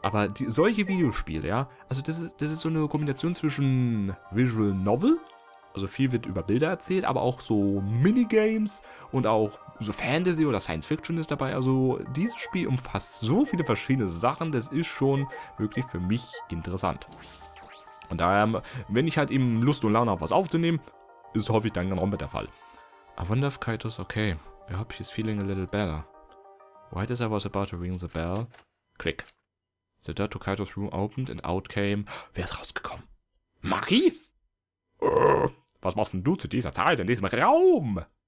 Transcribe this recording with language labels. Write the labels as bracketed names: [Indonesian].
[German] Aber solche Videospiele, ja, also das ist so eine Kombination zwischen Visual Novel, also viel wird über Bilder erzählt, aber auch so Minigames und auch so Fantasy oder Science Fiction ist dabei. Also dieses Spiel umfasst so viele verschiedene Sachen, das ist schon wirklich für mich interessant. Und daher, wenn ich halt eben Lust und Laune habe, was aufzunehmen, ist häufig Danganronpa der Fall. [English] I wonder if Kaito's okay. I hope he's feeling a little better. Right as I was about to ring the bell, click. The door to Kaito's room opened and out came... [German] Wer ist rausgekommen? Maki? Was machst denn du zu dieser Zeit in diesem Raum?